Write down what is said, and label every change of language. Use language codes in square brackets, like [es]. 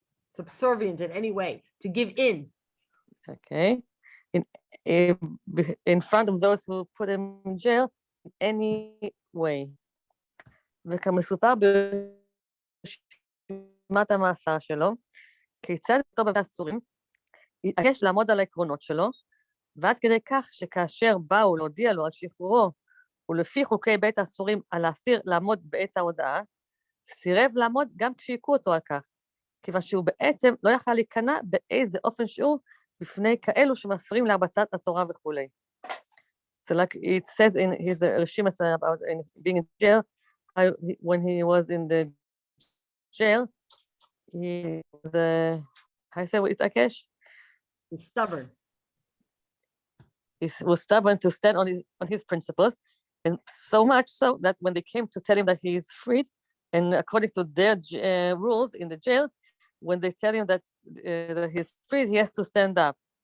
[en] Subservient in any way, to give in. Okay. In front of those who put him in jail, in any way. [he] וכמסופר ברשימת המאסר שלו, כיצד אותו בבתי הסורים, התעקש לעמוד על העקרונות שלו, ועד כדי כך שכאשר באו להודיע לו על שחרורו, ולפי חוקי בית הסורים על האסיר לעמוד בעת ההודעה, סירב לעמוד גם כשהיכו אותו על כך, כיוון שהוא בעצם לא יכל להיכנע באיזה אופן שהוא בפני כאלו שמפריעים להרבצת התורה וכולי. [en] So like it says in his Rishima about being in jail, when he was in the jail, he was, how you say, it's Akesh? He's stubborn. He was stubborn to stand on his principles, and so much so that when they came to tell him that he is freed, and according to their rules in the jail, when they tell him that he's free, he has to stand up.